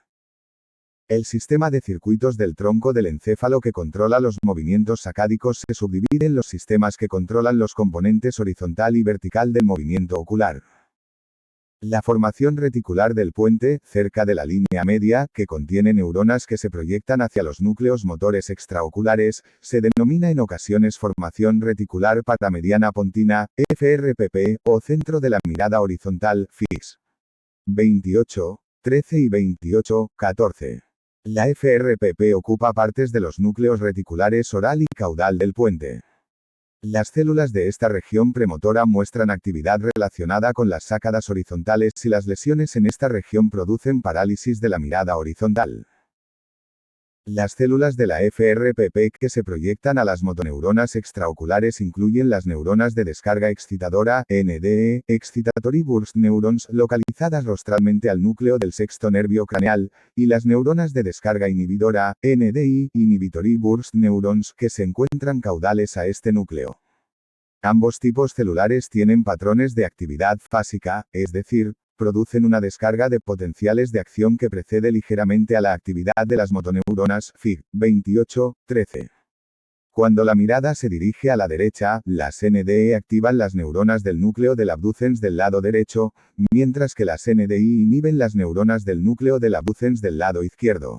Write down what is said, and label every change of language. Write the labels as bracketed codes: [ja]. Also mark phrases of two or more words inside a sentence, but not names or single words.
[es] El sistema de circuitos del tronco del encéfalo que controla los movimientos sacádicos se subdivide en los sistemas que controlan los componentes horizontal y vertical del movimiento ocular. La formación reticular del puente, cerca de la línea media, que contiene neuronas que se proyectan hacia los núcleos motores extraoculares, se denomina en ocasiones formación reticular paramediana pontina, FRPP, o centro de la mirada horizontal, FIS. 28, 13 y 28, 14. La FRPP ocupa partes de los núcleos reticulares oral y caudal del puente. Las células de esta región premotora muestran actividad relacionada con las sácadas horizontales y las lesiones en esta región producen parálisis de la mirada horizontal. Las células de la FRPP que se proyectan a las motoneuronas extraoculares incluyen las neuronas de descarga excitadora, NDE, [en] excitatory burst neurons, [es] localizadas rostralmente al núcleo del sexto nervio craneal, y las neuronas de descarga inhibidora, [en] NDI, inhibitory burst neurons, [es] que se encuentran caudales a este núcleo. Ambos tipos celulares tienen patrones de actividad fásica, es decir, producen una descarga de potenciales de acción que precede ligeramente a la actividad de las motoneuronas, Fig. 28, 13. Cuando la mirada se dirige a la derecha, las NDE activan las neuronas del núcleo del abducens del lado derecho, mientras que las NDI inhiben las neuronas del núcleo del abducens del lado izquierdo.